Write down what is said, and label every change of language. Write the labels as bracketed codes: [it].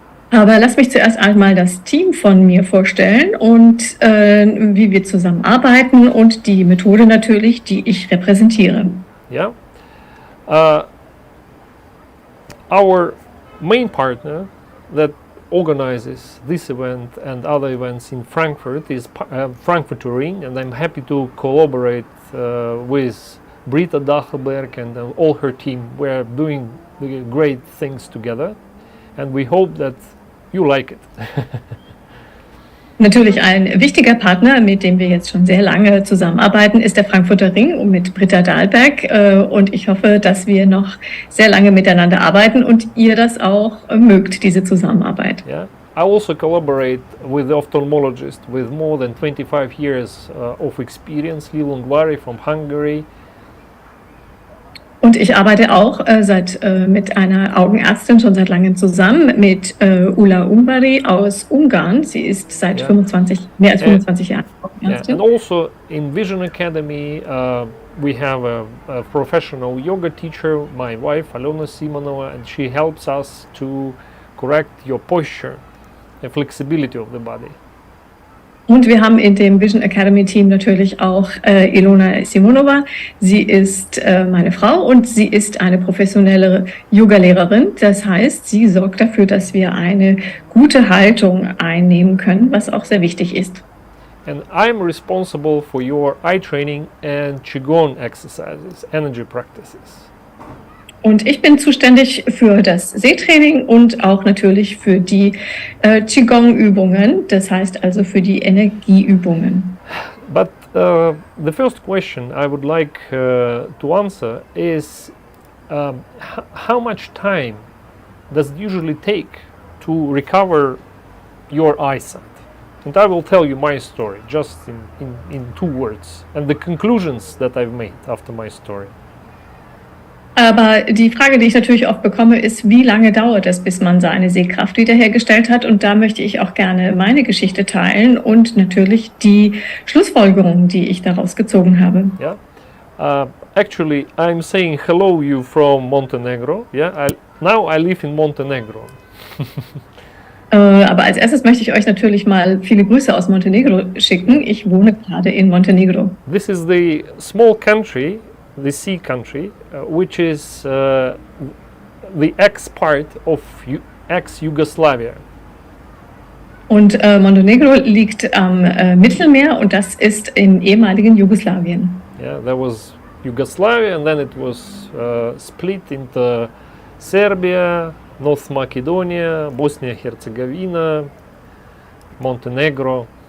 [de] Aber lass mich zuerst einmal das Team von mir vorstellen und wie wir zusammenarbeiten und die Methode natürlich, die ich repräsentiere. [en] Yeah. Our main partner that organizes this event and other events in Frankfurt is Frankfurt Ring, and I'm happy to collaborate with Britta Dachelberg and all her team. We're doing great things together, and we hope that you like it. [de] Natürlich ein wichtiger Partner, mit dem wir jetzt schon sehr lange zusammenarbeiten, ist der Frankfurter Ring mit Britta Dahlberg. Und ich hoffe, dass wir noch sehr lange miteinander arbeiten und ihr das auch mögt, diese Zusammenarbeit. [en] Yeah. I also collaborate with the ophthalmologist with more than 25 years of experience, Lil Ungvari from Hungary. [de] Und ich arbeite auch mit einer Augenärztin schon seit langem zusammen, mit Ulla Umbari aus Ungarn. Sie ist seit mehr als 25 Jahren Augenärztin. [en] And also in Vision Academy, we have a professional yoga teacher, my wife, Alona Simonova, and she helps us to correct your posture and flexibility of the body. [de] Und wir haben in dem Vision Academy Team natürlich auch Ilona Simonova. Sie ist meine Frau und sie ist eine professionelle Yoga-Lehrerin. Das heißt, sie sorgt dafür, dass wir eine gute Haltung einnehmen können, was auch sehr wichtig ist. [en] And I'm responsible for your eye training and Qigong exercises, energy practices. [de] Und ich bin zuständig für das Sehtraining und auch natürlich für die Qigong-Übungen, das heißt also für die Energieübungen. [en] But the first question I would like to answer is how much time does it usually take to recover your eyesight? And I will tell you my story just in 2 words and the conclusions that I've made after my story. [de] Aber die Frage, die ich natürlich oft bekomme, ist, wie lange dauert es, bis man seine Sehkraft wiederhergestellt hat? Und da möchte ich auch gerne meine Geschichte teilen und natürlich die Schlussfolgerungen, die ich daraus gezogen habe. [en] Yeah. Actually, I'm saying hello you from Montenegro. Yeah. Now I live in Montenegro. [de] Aber als erstes möchte ich euch natürlich mal viele Grüße aus Montenegro schicken. Ich wohne gerade in Montenegro. [en] This is the small country, the sea country, which is the ex-part of ex-Yugoslavia. [de] Und Montenegro liegt am Mittelmeer und das ist im ehemaligen Jugoslawien. [en] Yeah, there was Yugoslavia and then it was split into Serbia, North Macedonia, Bosnia-Herzegovina, Montenegro.